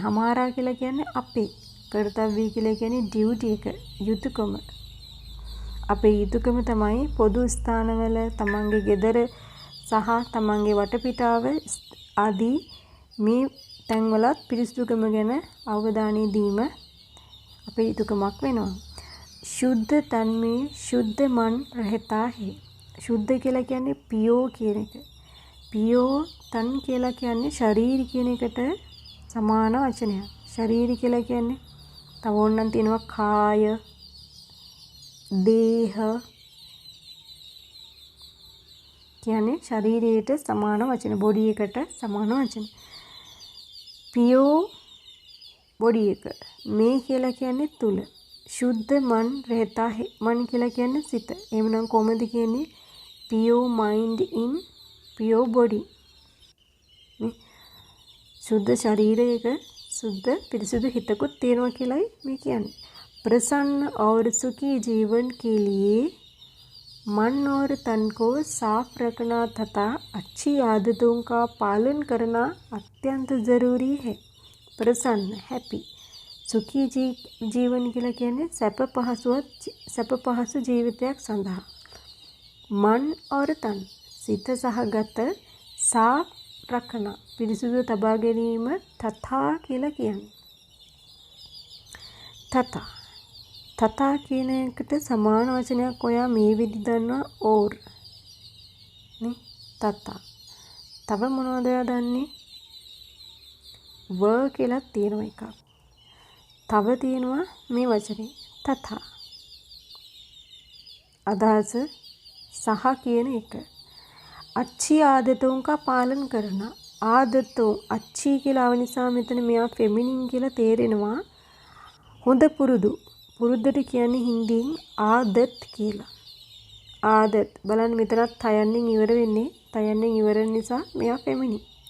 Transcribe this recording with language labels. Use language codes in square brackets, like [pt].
[si] හමාරා කියලා කියන්නේ අපේ. කරතව්‍ය කියලා කියන්නේ ඩියුටි එක, යුතුයකම. අපේ යුතුයකම තමයි පොදු ස්ථානවල තමන්ගේ ගෙදර සහ තමන්ගේ වටපිටාව ආදී මේ තැන්වලත් පිරිසුදුකම ගැන අවධානය දීම අපේ යුතුයකමක් වෙනවා. [hi] शुद्ध तन में शुद्ध मन रहता है. [si] शुद्ध කියලා කියන්නේ පියෝ කියන එක. පියෝ තන් කියලා කියන්නේ ශරීර කියන එකට සමාන වචනයක්. ශරීර කියලා කියන්නේ තව ඕනනම් තියෙනවා කාය, දේහ කියන්නේ ශරීරයට සමාන වචන. බොඩි එකට සමාන වචන. පියෝ බොඩි එක. මේ කියලා කියන්නේ තුල. शुद्ध मन रहता है. मन කියලා කියන්නේ සිත. එහෙනම් කොහොමද කියන්නේ? [en] pure mind in pure body. [si] शुद्ध ශරීරයක शुद्ध පිරිසුදු හිතකුත් තියෙනවා කියලායි මේ කියන්නේ. [hi] प्रसन्न और सुखी जीवन के लिए मन और तन को साफ रखना तथा अच्छी आदतों का पालन करना अत्यंत ज़रूरी है. प्रसन्न हैप्पी. [si] සුඛී ජීවන කියලා කියන්නේ සැප පහසු ජීවිතයක් සඳහා. මන් और තන් සිත සහගත සාෆ් රකන පිරිසුදු තබා ගැනීම තථා කියලා කියන්නේ. තථා කියන එකට සමාන වචනයක් ඔයා මේ විදි දන්නවා ඕර් නේ. තථා. තව මොනවද ඔයා දන්නේ? ව කියලා තියෙනවා එකක්. තව තියෙනවා මේ වචනේ තථා. අදහස සහ කියන එක. [hi] अच्छी आदतों का पालन करना. [si] ආදතෝ अच्छी කියලා ආව නිසා මෙතන මෙයා ෆෙමිනින් කියලා තේරෙනවා. හොඳ පුරුදු. පුරුද්දට කියන්නේ හින්දියෙන් ආදත් කියලා. ආදත් බලන්න මෙතනත් තයන්නෙන් ඉවර වෙන්නේ. තයන්නෙන් ඉවර නිසා මෙයා ෆෙමිනින්.